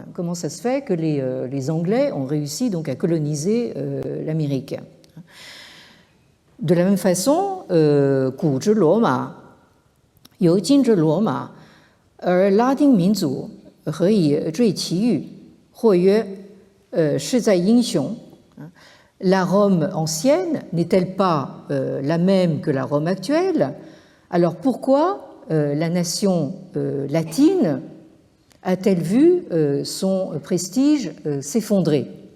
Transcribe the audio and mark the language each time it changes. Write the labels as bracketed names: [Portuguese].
[French] Comment ça se fait que les Anglais ont réussi donc à coloniser l'Amérique? De la même façon, [Chinese] 古之罗马由今之罗马，而拉丁民族何以坠其誉？或曰：是在英雄。 [French] La Rome ancienne n'est-elle pas la même que la Rome actuelle? Alors pourquoi la nation latine a-t-elle vu son prestige s'effondrer?